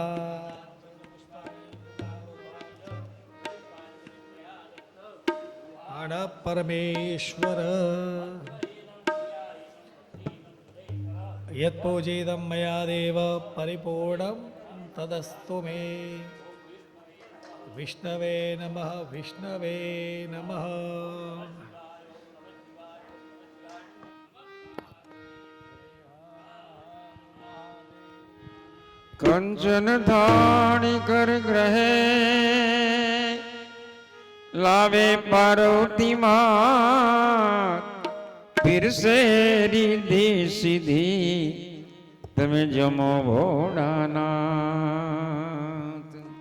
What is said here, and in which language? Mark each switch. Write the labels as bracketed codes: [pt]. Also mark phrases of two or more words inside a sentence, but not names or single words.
[sa] अणः परमेश्वर यत्पूजितं मया देव परिपूर्णं तदस्तु मे. विष्णवे नमः विष्णवे नमः. [gu] કંચન ધાણી કર ગ્રહે લાવે પાર્વતી માં પીરસે રીધિ સીધી તમે જમો ભોળાનાથ.